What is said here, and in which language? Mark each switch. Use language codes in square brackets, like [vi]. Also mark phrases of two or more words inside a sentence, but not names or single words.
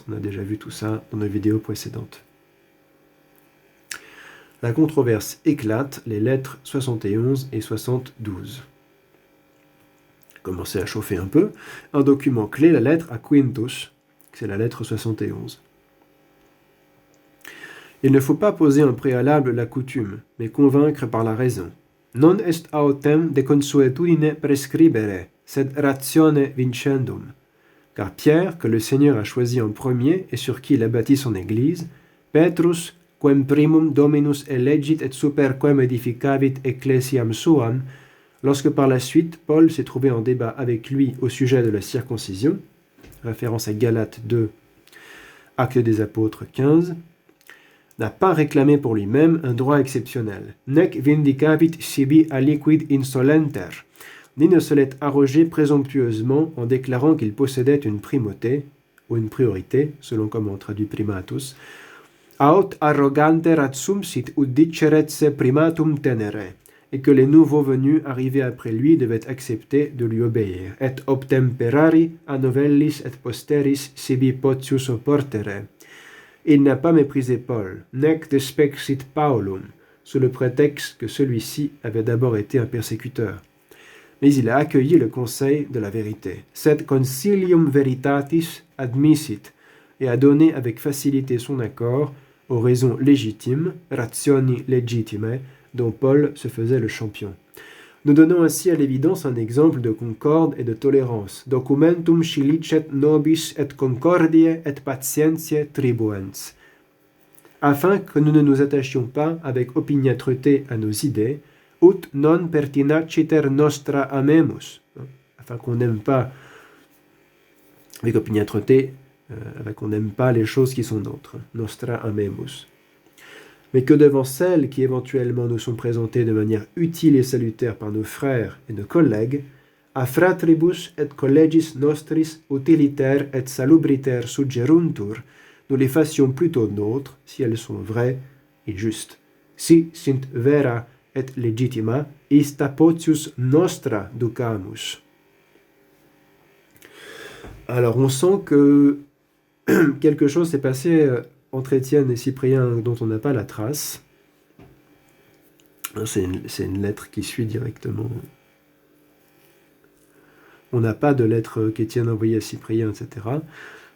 [fr] On a déjà vu tout ça dans nos vidéos précédentes. La controverse éclate, les lettres 71 et 72. Commencez à chauffer un peu. Un document clé, la lettre à Quintus, c'est la lettre 71. Il ne faut pas poser en préalable la coutume, mais convaincre par la raison. [la] Non est autem de consuetudine prescribere, sed ratione vincendum. [fr] Car Pierre, que le Seigneur a choisi en premier et sur qui il a bâti son Église, [la] Petrus, quem primum Dominus elegit et super quem edificavit ecclesiam suam, [fr] lorsque par la suite Paul s'est trouvé en débat avec lui au sujet de la circoncision, référence à Galates 2, Actes des Apôtres 15, n'a pas réclamé pour lui-même un droit exceptionnel, [la] nec vindicavit sibi aliquid insolenter, [fr] ni ne se l'est arrogé présomptueusement en déclarant qu'il possédait une primauté, ou une priorité, selon comment on traduit primatus, [la] aut arrogante ratsumsit ut diceret se primatum tenere, [fr] et que les nouveaux venus arrivés après lui devaient accepter de lui obéir, [la] et obtemperari a novellis et posteris sibi potius opportere. [fr] Il n'a pas méprisé Paul, [la] nec despexit Paulum, [fr] sous le prétexte que celui-ci avait d'abord été un persécuteur. Mais il a accueilli le conseil de la vérité. [la] Sed concilium veritatis admissit, [fr] et a donné avec facilité son accord aux raisons légitimes, [la] rationi legitime, [fr] dont Paul se faisait le champion. Nous donnons ainsi à l'évidence un exemple de concorde et de tolérance. [la] Documentum scilicet nobis et concordie et patientiae tribuens. [fr] Afin que nous ne nous attachions pas avec opiniâtreté à nos idées, [la] ut non pertinaciter nostra amemus. [fr] Afin qu'on n'aime pas avec opiniâtreté, afin qu'on n'aime pas les choses qui sont nôtres. [la] Nostra amemus. [fr] Mais que devant celles qui éventuellement nous sont présentées de manière utile et salutaire par nos frères et nos collègues, [la] a fratribus et collegis nostris utiliter et salubriter suggeruntur, [fr] nous les fassions plutôt nôtres, si elles sont vraies et justes. [la] Si sint vera et legitima, ista potius nostra ducamus. [fr] Alors on sent que quelque chose s'est passé entre Étienne et Cyprien dont on n'a pas la trace. C'est une lettre qui suit directement. On n'a pas de lettre qu'Étienne a envoyée à Cyprien, etc.